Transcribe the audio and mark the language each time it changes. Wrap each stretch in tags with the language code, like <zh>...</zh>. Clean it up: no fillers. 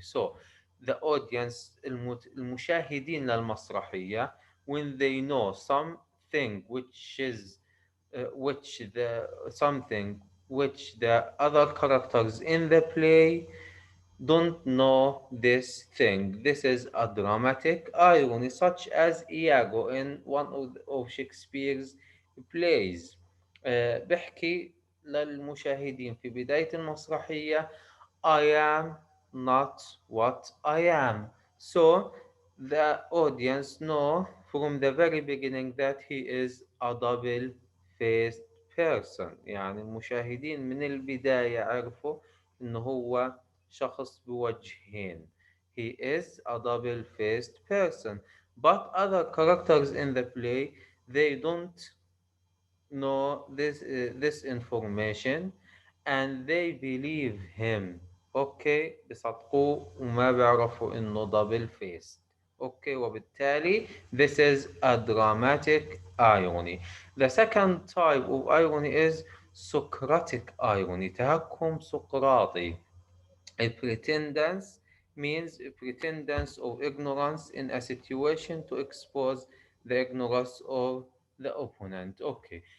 <en>So the audience</en> <ar>المشاهدين للمسرحية</ar> <en>when they know something which the other characters in the play don't know this thing. This is a dramatic irony, such as Iago in one of Shakespeare's plays.</en> <ar>بحكي للمشاهدين في بداية المسرحية</ar> <en>I am not what I am. So the audience know from the very beginning that he is a double-faced person.</en> <ar>يعني المشاهدين من البداية عرفوا إنه هو شخص بوجهين.</ar> <en>He is a double-faced person. But other characters in the play, they don't know this information and they believe him.</en> <ar>اوكي بيصدقوه وما بيعرفوا انه</ar> <en>double faced.</en> <ar>اوكي وبالتالي</ar> <en>this is a dramatic irony. The second type of irony is Socratic irony,</en> <ar>تهكم سقراطي.</ar> <en>A pretendance means a pretendance of ignorance in a situation to expose the ignorance of the opponent. Okay.</en>